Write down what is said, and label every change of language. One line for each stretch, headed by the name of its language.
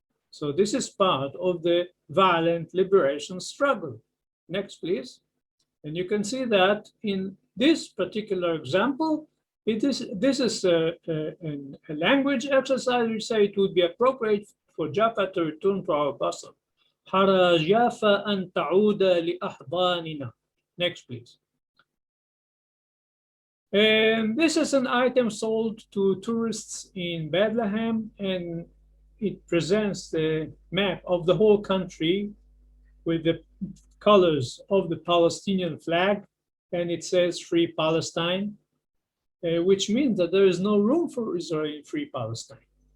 English: So this is part of the violent liberation struggle. Next, please. And you can see that in this particular example, this is a language exercise. We say it would be appropriate for Jaffa to return to our Basra.
Arabic: حرى جافا أن تعود لأحضاننا.
English: Next, please. And this is an item sold to tourists in Bethlehem, and it presents the map of the whole country with the colors of the Palestinian flag, and it says Free Palestine, which means that there is no room for Israel in Free Palestine.